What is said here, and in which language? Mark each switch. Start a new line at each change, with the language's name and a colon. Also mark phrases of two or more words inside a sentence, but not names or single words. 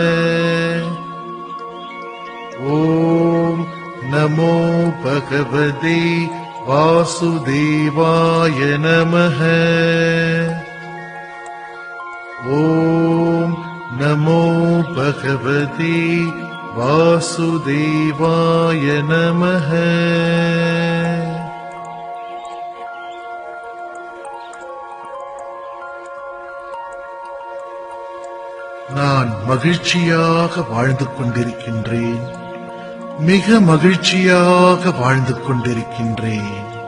Sanskrit: ॐ नमो भगवते वासुदेवाय नमः. ॐ नमो भगवते वासुदेवाय नमः.
Tamil: நான் மகிழ்ச்சியாக வாழ்ந்து கொண்டிருக்கின்றேன். மிக மகிழ்ச்சியாக வாழ்ந்து கொண்டிருக்கின்றேன்.